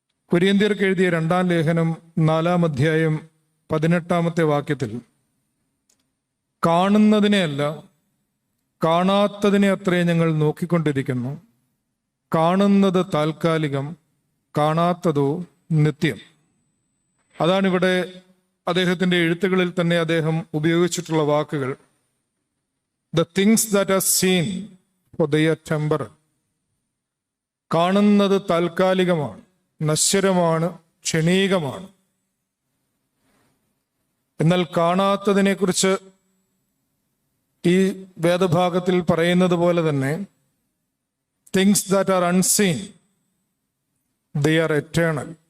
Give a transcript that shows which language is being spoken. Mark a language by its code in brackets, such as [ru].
[ml] കൊരിന്ത്യർക്ക് എഴുതിയ 2-ാം ലേഖനം 4-ാം അധ്യായം 18-ാമത്തെ വാക്യത്തിൽ കാണുന്നതിനെയല്ല കാണാത്തതിനെ അത്രേ ഞങ്ങൾ നോക്കിക്കൊണ്ടിരിക്കുന്നു, കാണുന്നത് താൽക്കാലികം, കാണാത്തതോ നിത്യം. അതാണിവിടെ അദ്ദേഹത്തിൻ്റെ എഴുത്തുകളിൽ തന്നെ അദ്ദേഹം ഉപയോഗിച്ചിട്ടുള്ള വാക്കുകൾ. [en] The things that are seen, for they are temporal. [ml] കാണുന്നത് താൽക്കാലികമാണ്, നശ്വരമാണ്, ക്ഷണീകമാണ്. എന്നാൽ കാണാത്തതിനെ കുറിച്ച് ഈ വേദഭാഗത്തിൽ പറയുന്നത് പോലെ തന്നെ [en] things that are unseen, they are eternal.